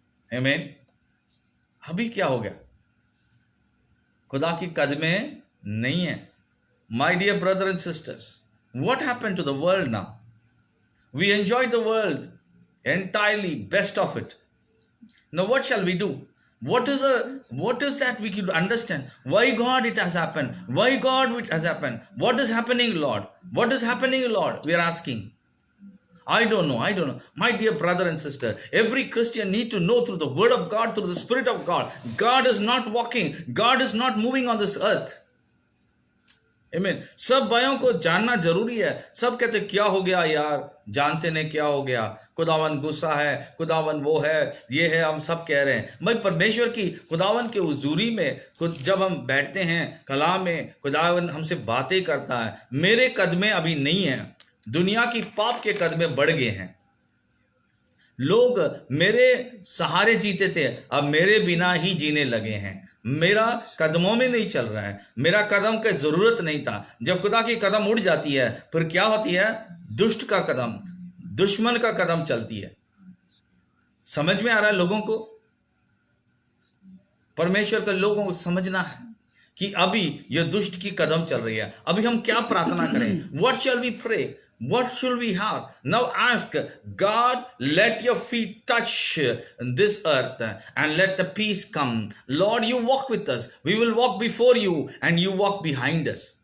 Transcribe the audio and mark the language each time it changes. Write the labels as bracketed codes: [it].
[hi] आमीन। अभी क्या हो गया? खुदा की कदमें नहीं है। [en] My dear brother and sisters, what happened to the world now? We enjoy the world entirely, best of it. Now what shall we do? What is that we could understand? Why God it has happened? Why God it has happened? What is happening, Lord? What is happening, Lord? We are asking. I don't know. My dear brother and sister, every Christian need to know through the word of God, through the Spirit of God. God is not walking. God is not moving on this earth. Amen. [hi] सब भाइयों को जानना जरूरी है। सब कहते क्या हो गया यार, जानते नहीं क्या हो गया, खुदावन गुस्सा है, खुदावन वो है, ये है, हम सब कह रहे हैं। भाई परमेश्वर की खुदावन के हुजूरी में जब हम बैठते हैं कलाम में, खुदावन हमसे बातें करता है। मेरे कदमें अभी नहीं है, दुनिया की पाप के कदमें बढ़ गए हैं। लोग मेरे सहारे जीते थे, अब मेरे बिना ही जीने लगे हैं। मेरा कदमों में नहीं चल रहा है, मेरा कदम की जरूरत नहीं था। जब खुदा की कदम उड़ जाती है फिर क्या होती है? दुष्ट का कदम, दुश्मन का कदम चलती है। समझ में आ रहा है लोगों को? परमेश्वर के लोगों को समझना है कि अभी ये दुष्ट की कदम चल रही है। अभी हम क्या प्रार्थना करें? [en] What shall we pray? What should we have? Now ask God, let your feet touch this earth and let the peace come. Lord, you walk with us. We will walk before you and you walk behind us.